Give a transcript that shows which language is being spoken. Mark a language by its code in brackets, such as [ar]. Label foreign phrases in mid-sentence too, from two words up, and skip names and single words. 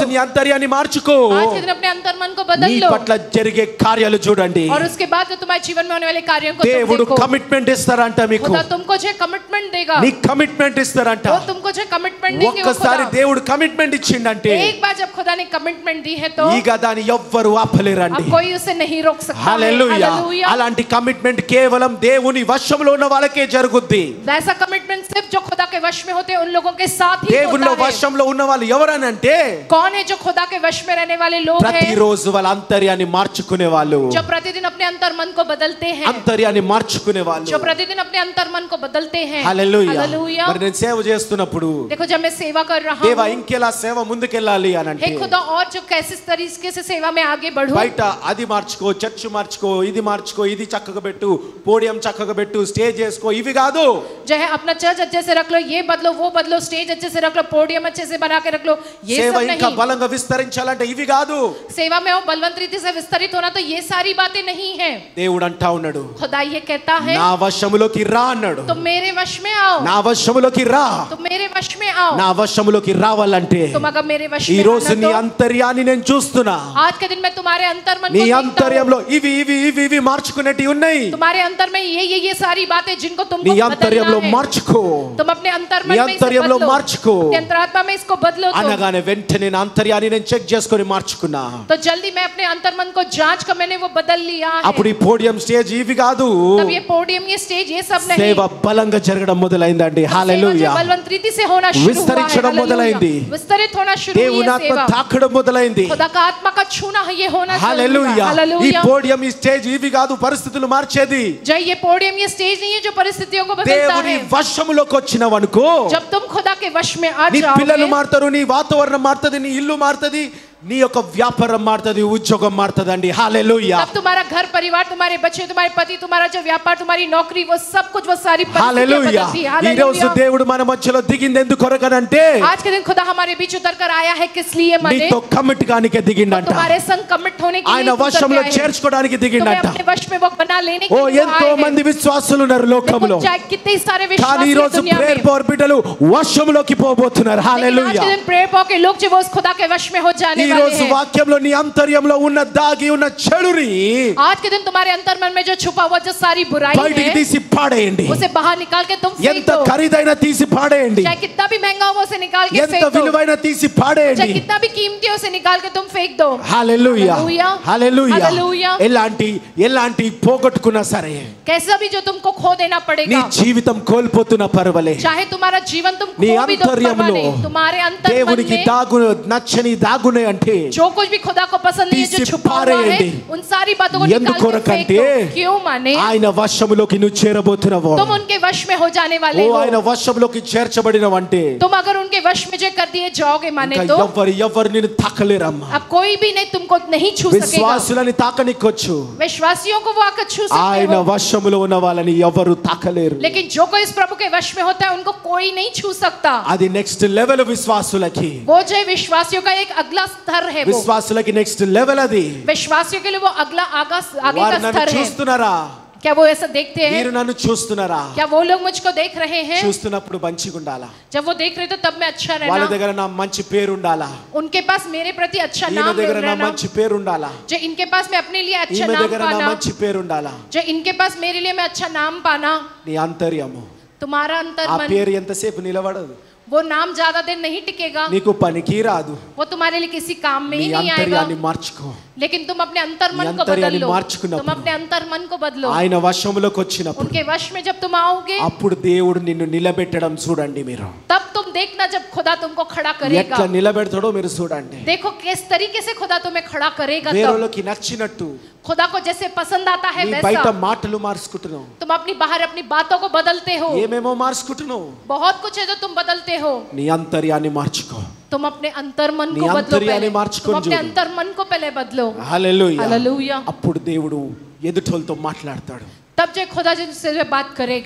[hi] करो, [te] నీ అంతర్యాన్ని మార్చుకో, [hi] आज के दिन अपने अंतर्मन को बदल [te] నీ [hi] लो, [te] పట్ల జరిగే కార్యాలు చూడండి. [hi] और उसके बाद जो तुम्हारे जीवन में होने वाले कार्यों को तुम [te] దేవుడు [hi] देखो, [te] కమిట్మెంట్ ఇస్తారంట మీకు, [hi] खुदा तुमको जो कमिटमेंट देगा, [te] నీ కమిట్మెంట్ ఇస్తారంట. [hi] वो तुमको जो कमिटमेंट देंगे वो [te] ఒక్కసారి [hi] खुदा, [te] దేవుడు కమిట్మెంట్ ఇచ్చిండంటే [hi] एक बार जब खुदा ने कमिटमेंट दी है तो [te] ఇక దాన్ని ఎవ్వరు ఆపలేరండి. [hi] अब कोई उसे नहीं रोक सकता है, [te] హల్లెలూయా. [hi] हालेलुया, [te] అలాంటి కమిట్మెంట్ కేవలం దేవుని వశంలో ఉన్న వాళ్ళకే జరుగుద్ది. [hi] वैसा कमिटमेंट सिर्फ जो खुदा के वश में होते हैं उन लोगों के साथ ही [te] దేవునిలో [hi] होता है, [te] వశంలో ఉన్న వాళ్ళు ఎవరనంటే [hi] कौन है जो खुदा के वश में रहने वाले लोग हैं, [te] ప్రతిరోజు వాళ్ళ అంతర్యాన్ని మార్చుకునే వాళ్ళు, [hi] जो प्रतिदिन अपने अंतर्मन को बदलते हैं, [te] అంతర్యాన్ని మార్చుకునే వాళ్ళు. [hi] जो प्रतिदिन अपने अंतर्मन को बदलते हैं, [te] హల్లెలూయా. [hi] हालेलुया, [te] మరి నేను సేవ చేస్తున్నప్పుడు [hi] देखो जब मैं सेवा कर रहा [te] దేవా [hi] हूँ, [te] ఇంకెలా సేవ ముందుకెళ్ళాలి అని అంటే [hi] हे खुदा और जो कैसे तरीके से सेवा में आगे बढ़ूं, [te] బయట అది మార్చుకో, చర్చ్ మార్చుకో, ఇది మార్చుకో, ఇది చక్కగా పెట్టు, పోడియం చక్కగా పెట్టు, స్టేజ్ చేసుకో, ఇవి కాదు. [hi] जो है अपना चर्च अच्छे से रख लो, ये बदलो वो बदलो, स्टेज अच्छे से रख लो, पोडियम अच्छे से बना के रख लो, ये [te] సేవ [hi] सब [te] ఇంకా [hi] नहीं, [te] బలంగా విస్తరించాలంటే ఇవి కాదు. [hi] सेवा में वो बलवंत रीति से विस्तरित होना तो ये सारी बातें नहीं है, [te] దేవుడు అంటా ఉన్నాడు, [hi] खुदा ये कहता है [te] నా వశములోకి రా అన్నాడు. [hi] तुम मेरे वश में आओ, [te] నా వశములోకి రా. [hi] तुम मेरे वश में आओ, [te] నా వశములోకి రావాలంటే [hi] तुम अगर मेरे वश [te] ఈ [hi] में [te] రోజు నీ [hi] आना तो [te] అంతర్యాన్ని నేను చూస్తున్నా. [hi] आज के दिन में तुम्हारे अंतर्मन [te] నీ [hi] को देखता हूं, [te] అంతర్యంలో ఇవి ఇవి ఇవి ఇవి మార్చుకునేటి ఉన్నాయి. [hi] तुम्हारे अंतर में ये सारी बातें जिनको [te] నీ [hi] तुमको [te] అంతర్యంలో [hi] बदलना है, [te] మార్చుకో. [hi] तुम अपने अंतर्मन [te] నీ [hi] में इसे [te] అంతర్యంలో [hi] बदलो, [te] మార్చుకో. [hi] अपने अंतरात्मा में इसको बदलो [te] అనగానే వెంటనే నా అంతర్యాన్ని నేను చెక్ చేసుకొని మార్చుకున్నా. [hi] तो जल्दी मैं अपने अंतर्मन को जांच कर मैंने वो बदल लिया है, [te] అప్పుడు ఈ పోడియం స్టేజ్ ఇవి కాదు, [hi] तब ये पोडियम ये स्टेज ये सब नहीं, [te] సేవ బలంగా జరగడం మొదలైందండి. [hi] सेवा [te] హల్లెలూయా. [hi] जो बलवंत रीति से होना शुरू हुआ है, [te] విస్తరించడం [hi] हालेलुया, [te] మొదలైంది. [hi] विस्तरित होना शुरू हुई [te] దేవుని [hi] है [te] ఆత్మ [hi] सेवा, [te] తాకడం మొదలైంది. [hi] खुदा का आत्मा का छूना है ये होना शुरू हुआ, [te] హల్లెలూయా. ఈ [hi] हालेलुया, [te] పోడియం ఈ స్టేజ్ ఇవి కాదు పరిస్థితులు మార్చేది. [hi] जय ये पोडियम ये स्टेज नहीं है जो परिस्थितियों को बदलता [te] దేవుని [hi] है, [te] వశములోకి వచ్చినవనుకో [hi] जब तुम खुदा के वश में आ [te] నీ పిల్లలు [hi] जाओगे, [te] మారుతారు, నీ వాతావరణం మారుతుంది, నీ ఇల్లు మారుతుంది, నీ యొక్క వ్యాపారం మారుతుంది, ఉద్యోగం మారుతుందండి. హల్లెలూయా. [hi] तब तुम्हारा घर परिवार तुम्हारे बच्चे तुम्हारे पति तुम्हारा जो व्यापार तुम्हारी नौकरी वो सब कुछ वो सारी परिस्थितियां [te] హల్లెలూయా. [hi] बदलती है, [te] ఈ రోజు [hi] हालेलुया। [te] దేవుడు మన మధ్యలో దిగింది ఎందుకు కొరకనంటే [hi] आज के दिन खुदा हमारे बीच उतर कर आया है किस लिए मने, [te] నీతో కమిట్ కానికే దిగిండంట. [hi] तुम्हारे संग कमिट होने के [te] ఆయన [hi] लिए उतर के [te] వశంలో [hi] आए हैं, [te] చేర్చుకోవడానికి [hi] तुम्हें [te] దిగిండంట. [hi] अपने वश में वो बना लेने के [te] ఓ [hi] लिए वो [te] ఎంతో [hi] आए हैं। [te] మంది విశ్వాసులు ఉన్నారు లోకంలో, [hi] देखो, चाहे कितने सारे [te] కానీ [hi] विश्वासी [te] ఈ [hi] हैं [te] రోజు [hi] दुनिया में, [te] ప్రేయర్ పవర్ బిడ్డలు వశంలోకి పోబోతున్నారు. [hi] लेकिन आज [te] హల్లెలూయా. [hi] के दिन प्रेयर पॉ के लोग जो वो उस खुदा के वश में हो जाने [te] ఈ [hi] वाले [te] రోజు [hi] हैं। [te] వాక్యంలో నీ అంతర్యంలో ఉన్న దాగి ఉన్న చెడుని [hi] आज के दिन तुम्हारे अंतर्मन में जो छुपा हुआ जो सारी बुराई [te] బయటికి [hi] है [te] తీసి పాడేయండి. [hi] उसे बाहर निकाल के तुम फेंक [te] ఎంత [hi] दो। [te] ఖరీదైన తీసి పాడేయండి, [hi] चाहे कितना भी महंगा हो उसे निकाल के [te] ఎంత [hi] फेंक दो। [te] విలువైన తీసి [hi] चाहे [te] పాడేయండి. [hi] कितना भी कीमती हो उसे निकाल के तुम फेंक दो। [te] హల్లెలూయా హల్లెలూయా. హల్లెలూయా. హల్లెలూయా. ఎలాంటి పోగొట్టుకున్నా సరే, [hi] कैसा भी जो तुमको खो देना [te] నీ [hi] पड़ेगा, [te] జీవితం కోల్పోతున్న పర్వాలే, [hi] चाहे तुम्हारा जीवन तुम [te] నీ [hi] खो भी दो परवाह [te] అంతర్యంలో [hi] नहीं, तुम्हारे अंतर्मन [te] దేవునికి [hi] में [te] నచ్చని దాగునే అంటే [hi] जो कुछ भी खुदा को पसंद नहीं है जो [te] తీసి [hi] छुपा हुआ है [te] పారేయండి. [hi] उन सारी बातों को निकाल के फेंक [te] ఎందుకొరకంటే [hi] दो। क्यों माने [te] ఆయన వశములోకి నువ్వు చేరబోతున్నావు. [hi] तुम उनके वश में हो जाने वाले [te] ఓ [hi] हो। [te] ఆయన వశములోకి చేర్చబడినవంటే [hi] तुम अगर उनके वश में जो कर दिए जाओगे माने [te] ఇంకా [hi] तो [te] ఎవరు నిన్ను తాకలేరమ్మా. [hi] अब कोई भी नहीं तुमको नहीं छू सकेगा। [te] విశ్వాసులని తాకనికొచ్చు, [hi] विश्वासियों को वो आकर छू सकते [te] ఆయన [hi] हो, [te] వశములో ఉన్న వాళ్ళని ఎవరు తాకలేరు. [hi] लेकिन जो कोई इस प्रभु के वश में होता है उनको कोई नहीं छू सकता। [te] అది [en] next level [te] విశ్వాసులకి, [hi] वो जो विश्वासियों का एक अगला स्तर है, वो [te] విశ్వాసులకి [en] next level [te] అది. [hi] विश्वासियों के लिए वो अगला आगे [te] వారు [hi] का [te] నన్ను [hi] स्तर है। [te] చూస్తున్నారా, [hi] क्या वो ऐसा देखते हैं? [te] మీరు నన్ను చూస్తున్నారా? [hi] क्या वो लोग मुझको देख रहे हैं? [te] చూస్తున్నప్పుడు మంచిగా ఉండాలా, [hi] जब वो देख रहे तो तब मैं अच्छा [te] వాళ్ళ [hi] रहना, [te] దగ్గర నా మంచి పేరు ఉండాలా, [hi] उनके पास मेरे प्रति अच्छा [te] ఈయన [hi] नाम [te] దగ్గర నా [hi] रहना, [te] మంచి పేరు ఉండాలా, [hi] जो इनके पास मैं अपने लिए अच्छा [te] ఈమె [hi] नाम [te] దగ్గర నా [hi] पाना, [te] మంచి పేరు ఉండాలా. [hi] जो इनके पास मेरे लिए मैं अच्छा नाम पाना। [te] నీ అంతర్యము, [hi] तुम्हारा [te] ఆ [hi] अंतर्मन, [te] పేరు ఎంతసేపు నిలబడదు, [hi] वो नाम ज्यादा दिन नहीं टिकेगा, [te] నీకు పనికి రాదు. [hi] वो तुम्हारे लिए किसी काम में [te] నీ [hi] ही नहीं आएगा। [te] అంతర్యాన్ని మార్చుకో. [hi] लेकिन तुम अपने अंतर्मन [te] నీ [hi] को बदल [te] అంతర్యాన్ని [hi] लो, [te] మార్చుకున్నప్పుడు, [hi] तुम अपने अंतर्मन को बदलो। [te] ఆయన వశములోకి వచ్చినప్పుడు [hi] उनके वश में जब तुम आओगे [te] అప్పుడు దేవుడు నిన్ను నిలబెట్టడం చూడండి. మీరు [hi] तब तुम देखना जब खुदा तुमको खड़ा करेगा। [te] ఎట్లా నిలబెడతాడో మీరు చూడండి. [hi] देखो किस तरीके से खुदा तुम्हें खड़ा करेगा। तब [te] వేరేలోకి నచ్చినట్టు [hi] खुदा को जैसे पसंद आता है [te] నీ బయట [hi] वैसा [te] మాటలు మార్చుకుంటున్నావు, [hi] तुम अपनी बाहर अपनी बातों को बदलते हो। [te] ఏమేమో మార్చుకుంటున్నావు. [hi] बहुत कुछ है जो तुम बदलते हो। [te] నీ అంతర్యాన్ని మార్చుకో. [hi] तुम अपने अंतर्मन [te] నీ [hi] को बदलो [te] అంతర్యాన్ని [hi] पहले। [te] మార్చుకొని [hi] तुम अपने [te] చూడు. [hi] अंतर्मन को पहले बदलो। [te] హల్లెలూయా. [hi] हालेलुया। [te] అప్పుడు దేవుడు ఎదుటోళ్ళతో మాట్లాడతాడు. [hi] तब जो खुदा जिनसे जो बात करेगा,